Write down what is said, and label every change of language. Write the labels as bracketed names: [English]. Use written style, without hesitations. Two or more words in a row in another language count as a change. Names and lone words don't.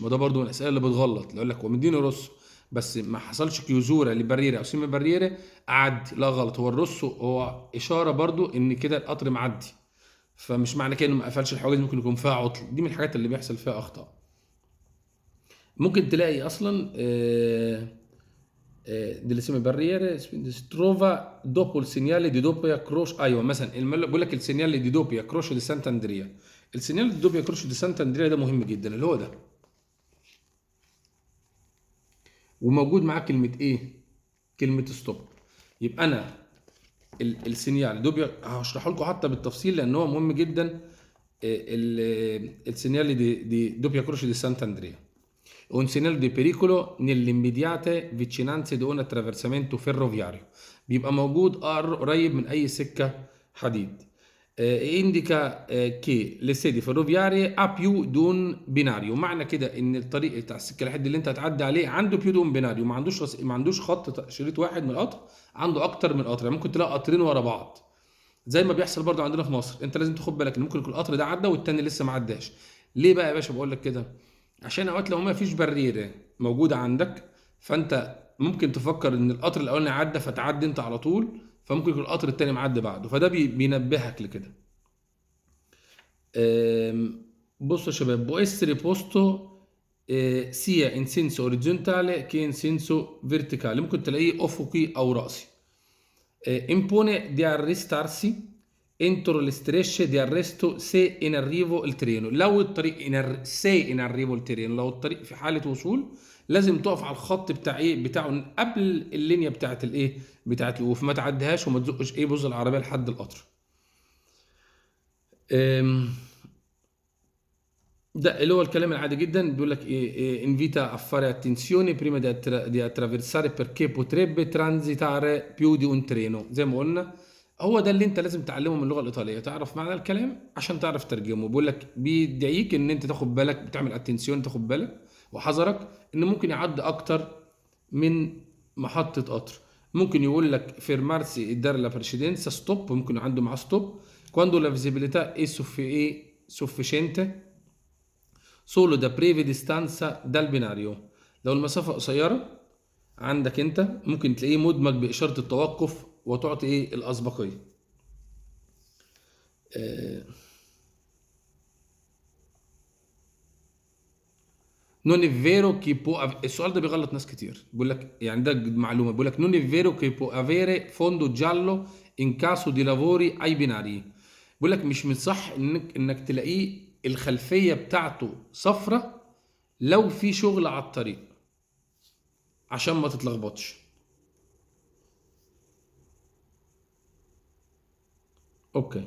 [Arabic] ما ده برضو من الاسئله اللي بتغلط، اللي يقول لك هو مديني روسو بس ما حصلش [Italian] chiusura la barriera o semi barriera [Arabic] اعدي. لا غلط، هو الروسو هو اشاره برضو ان كده القطر معدي، فمش معنى كده انه ما قفلش الحواجز، ممكن يكون فيها عطل. دي من الحاجات اللي بيحصل فيها اخطاء. ممكن تلاقي اصلا [Italian] delle seme barriere si trova dopo il segnale di doppia croce. [Arabic] ايوه مثلا بيقول لك [Italian] il segnale di doppia croce di Sant'Andrea. il segnale di doppia croce di Sant'Andrea [Arabic] ده مهم جدا، اللي هو ده. وموجود معاه كلمه ايه؟ كلمه ستوب. يبقى انا [Italian] il segnale doppia [Arabic] هشرحه لكم حتى بالتفصيل لان هو مهم جدا. [Italian] il segnale di doppia croce di Sant'Andrea. Un segnale di pericolo nelle immediate vicinanze di un attraversamento ferroviario. [Arabic] بيبقى موجود قريب من اي سكه حديد. [Italian] indica che le sedi ferroviarie ha più di un binario. [Arabic] معنى كده ان الطريق بتاع السكه الحديد اللي انت هتعدي عليه عنده [Italian] più di un binario, [Arabic] ما عندوش خط شريط واحد من القطر، عنده اكتر من قطر. يعني ممكن تلاقي قطرين ورا بعض زي ما بيحصل برضو عندنا في مصر. انت لازم تاخد بالك ان ممكن يكون القطر ده عدى والتاني لسه ما عداش. ليه بقى يا باشا بقول لك كده؟ عشان اوقات لو ما فيش بريره موجوده عندك، فانت ممكن تفكر ان القطر الاولاني عدى فتعدي انت على طول، فممكن يكون القطر التاني معدي بعده، فده بينبهك لكده. بصوا يا شباب، [Italian] può essere posto sia in senso orizzontale che in senso verticale. [Arabic] ممكن تلاقيه افقي او راسي. [Italian] impone di arrestarsi entro le strisce di arresto se in arrivo il treno. [Arabic] لو الطريق [Italian] se in arrivo il treno، [Arabic] لو الطريق في حالة وصول لازم تقف على الخط بتاع ايه بتاعه قبل اللينيا بتاعت الايه بتاعت الوقوف، ما تعديهاش وما تزقش ايه بوز العربية لحد القطر. ده اللي هو الكلام العادي جدا. بيقول لك ايه [Italian] invita a fare attenzione prima di attraversare perché potrebbe transitare più di un treno. [Arabic] زي ما قلنا هو ده اللي انت لازم تعلمه من اللغه الايطاليه، تعرف معنى الكلام عشان تعرف ترجمه. بيقول لك بيدعيك ان انت تاخد بالك، بتعمل اتنسيون، تاخد بالك وحذرك ان ممكن يعدي اكتر من محطه قطر. ممكن يقول لك [Italian] fermarsi e dare la precedenza stop، [Arabic] ممكن عنده معاه ستوب [Italian] quando la visibilità è sufficiente solo da breve distanza dal binario. [Arabic] لو المسافة قصيرة عندك انت ممكن تلاقيه مدمج بإشارة التوقف وتعطي ايه الأسبقية. [Italian] non è vero che può [Arabic] السؤال ده بيغلط ناس كتير. بيقول لك يعني ده معلومة، بيقول لك [Italian] non è vero che può avere fondo giallo in caso di lavori ai binari. [Arabic] بيقول لك مش من صح انك تلاقيه الخلفية بتاعته صفرة لو في شغل على الطريق، عشان ما تتلخبطش. اوكي.